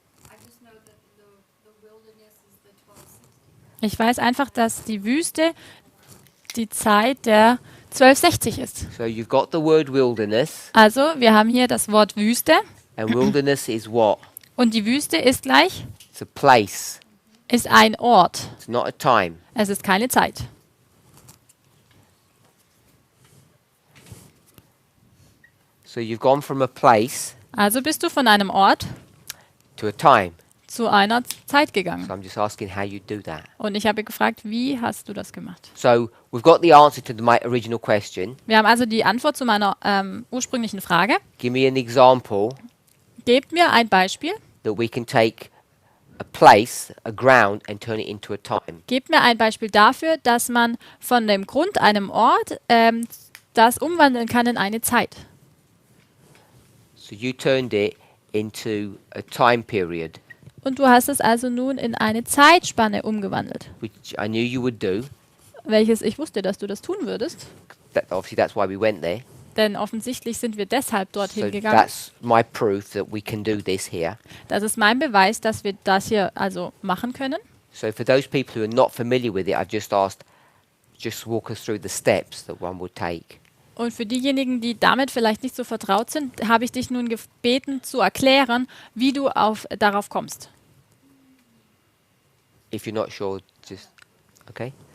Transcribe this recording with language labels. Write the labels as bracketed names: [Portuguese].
[English] I just know that the wilderness is the 1260. [German] Ich weiß einfach, dass die Wüste die Zeit der 1260 ist. [English] So you've got the word wilderness, [German] Also, wir haben hier das Wort Wüste [English] and wilderness is what? [German] und die Wüste ist gleich, [English] It's a place. [German] ist ein Ort. [English] It's not a time. [German] Es ist keine Zeit. [English] So you've gone from a place [German] Also bist du von einem Ort [English] to a time. [German] zu einer Zeit [English] So [German] gegangen. [English] I'm just asking how you do that. [German] Und ich habe gefragt, wie hast du das gemacht? [English] So we've got the answer to my original question. [German] Wir haben also die Antwort zu meiner ursprünglichen Frage. [English] Give me an example [German] Gebt mir ein Beispiel. [English] that we can take a place, a ground, and turn it into a time. [German] Gebt mir ein Beispiel dafür, dass man von dem Grund einem Ort das umwandeln kann in eine Zeit. [English] So you turned it into a time period, [German] Und du hast es also nun in eine Zeitspanne umgewandelt. [English] which I knew you would do. [German] Welches ich wusste, dass du das tun würdest. [English] Obviously, that's why we went there. [German] Denn offensichtlich sind wir deshalb [English] So [German] dorthin gegangen. [English] that's my proof that we can do this here. [German] Das ist mein Beweis, dass wir das hier also machen können. [English] So for those people who are not familiar with it, I've just asked, just walk us through the steps that one would take. [German] Und für diejenigen, die damit vielleicht nicht so vertraut sind, habe ich dich nun gebeten zu erklären, wie du darauf kommst. [English] If you're not sure, just okay.